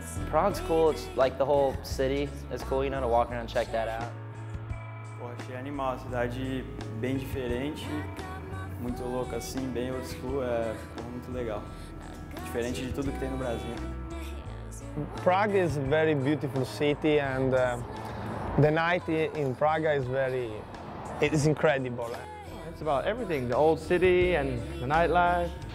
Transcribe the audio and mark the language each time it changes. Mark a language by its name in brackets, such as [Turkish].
[English] Prague's cool, it's like the whole city is cool, you know, to walk around and check that out. [Portuguese] Pô, achei animal, a cidade bem diferente, muito louca assim, bem old school, é muito legal. Diferente de tudo que tem no Brasil. [English] Prague is a very beautiful city, and the night in Prague is it's incredible. It's about everything, the old city and the nightlife.